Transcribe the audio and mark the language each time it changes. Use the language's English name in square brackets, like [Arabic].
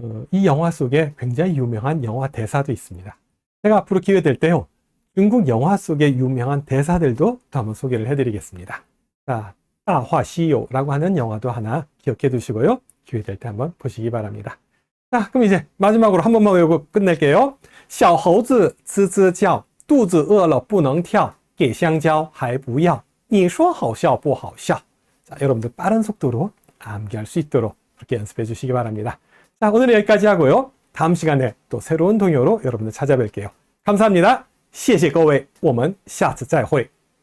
[Korean] 이 영화 속에 굉장히 유명한 영화 대사도 있습니다. 제가 앞으로 기회 될 때요. 중국 영화 속의 유명한 대사들도 또 한번 소개를 해드리겠습니다. 자, 다화시요라고 하는 영화도 하나 기억해 두시고요. 기회 될 때 한번 보시기 바랍니다. 자, 그럼 이제 마지막으로 한 번만 외우고 끝낼게요. [Chinese] 小猴子吱吱叫肚子饿了不能跳给香蕉还不要你说好笑不好笑 [Korean] 자, 여러분들 빠른 속도로 암기할 수 있도록 그렇게 연습해 주시기 바랍니다. 자, 오늘은 여기까지 하고요. 다음 시간에 또 새로운 동요로 여러분들 찾아뵐게요. 감사합니다. [Chinese] 谢谢各位，我们下次再会。